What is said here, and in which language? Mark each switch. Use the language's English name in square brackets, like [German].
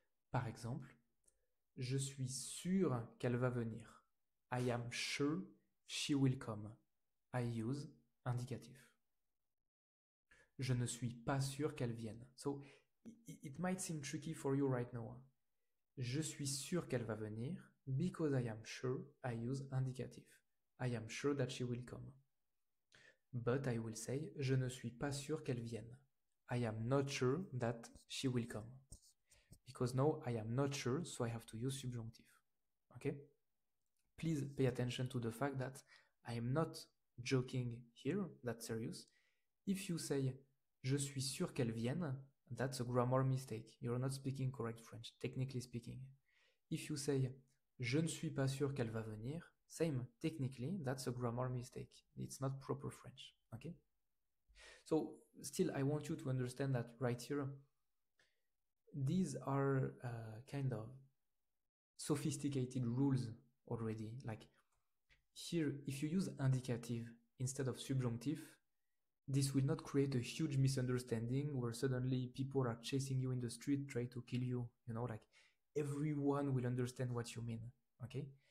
[French] Par exemple, je suis sûr qu'elle va venir. [English] I am sure she will come. I use indicatif. [French] Je ne suis pas sûr qu'elle vienne. [English] So, it might seem tricky for you right now. [French] Je suis sûr qu'elle va venir. [English] Because I am sure, I use indicatif. I am sure that she will come. But I will say, [French] je ne suis pas sûr qu'elle vienne. [English] I am not sure that she will come. Because now I am not sure, so I have to use subjunctive. Okay? Please pay attention to the fact that I am not joking here, that's serious. If you say, [French] je suis sûr qu'elle vienne, [English] that's a grammar mistake. You're not speaking correct French, technically speaking. If you say, [French] Je ne suis pas sûr qu'elle va venir. [English] Same, technically, that's a grammar mistake. It's not proper French, okay? So still, I want you to understand that right here, these are kind of sophisticated rules already. Like here, if you use indicative instead of subjunctive, this will not create a huge misunderstanding where suddenly people are chasing you in the street, try to kill you, like everyone will understand what you mean, okay?